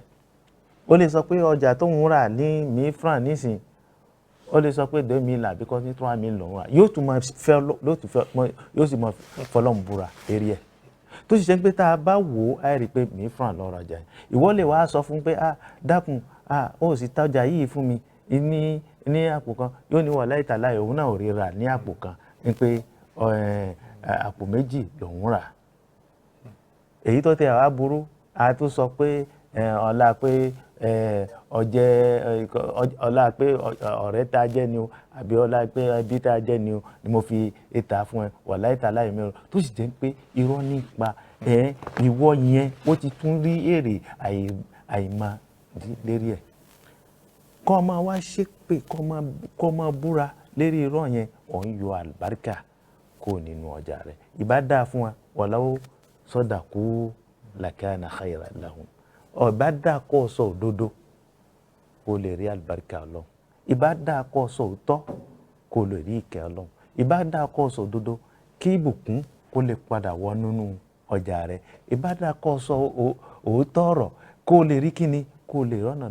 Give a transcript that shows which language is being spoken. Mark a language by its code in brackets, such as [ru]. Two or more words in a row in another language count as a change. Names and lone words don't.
[yo] Ó lè sọ pé ọjà tó ń rà ní 1000 francs nísìn, ó lè sọ pé 2000 àbí kọ́ ní 3000 lòún rà, yóò sì máa fọlọ́n búra lérí ẹ̀. Tó sì ṣe pé tá a bá wò ó á rí i pé 1000 francs lọ rajà yìí. Ìwọ lè wá sọ fún pé dákun ó sì ta ọjà yìí fún mi ní àpò kan, yóò ní [ar] والله تالله [yo] òun náà ò rí rà ní àpò kan, ní pé àpò méjì lòún rà. Èyí tó tẹ àwa burú, a tún sọ pé ọlá pé ọlá pé ọ̀rẹ́ tá a jẹ́ ni o, àbí ọlá pé ẹbí tá a jẹ́ ni o ni mo fi ìta fún ẹ, [ar] والله تالله [yo] mi rò. Tó sì jẹ́ pé irọ́ nípa ìwọ yẹn ó ti tún rí èrè àìmọ̀ lérí ẹ̀. Kọ́ máa wá ṣépè, kọ́ máa búra lérí irọ́ yẹn, ò ń yọ àlùbáríkà kó nínú ọjà rẹ̀. Ìbá dáa fún wa [ar] ولو صدقوا لكان خيرا لهم. [yo] Ìbá dáa kó sọ òdodo, kó lè rí àlùbáríkà Ọlọ́run. Ìbá dáa kó sọ òótọ́ kó lè rí ìkẹ́ Ọlọ́run. Ìbá dáa kó sọ òdodo kí ìbùkún kó lè padà wọ nínú ọjà rẹ̀. Ìbá dáa kó sọ òótọ́ ọ̀rọ̀ kó lè rí kíni kó lè rọ́nà.